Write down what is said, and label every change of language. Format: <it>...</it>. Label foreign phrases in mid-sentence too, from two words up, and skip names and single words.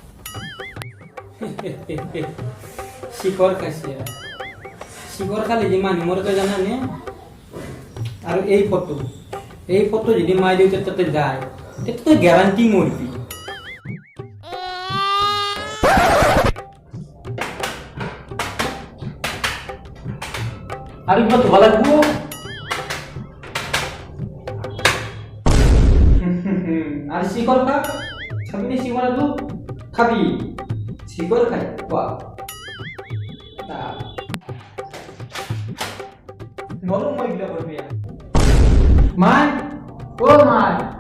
<as>শিখৰ খাইছে শিখৰ খালে যে মানুহ মোৰ তই জানানে আৰু এই ফটো যদি মাই দেউতাৰ তাতে যায় তেতিয়া তই গেৰাণ্টি মৰিবি আৰু কিবা ধোৱা লাগিব</as> <bn>আর শিকড় খা খাবি না শিকড় তো খাবি শিকড় খাই বাহ নরম মইলা করবি মাই ও মাই</bn>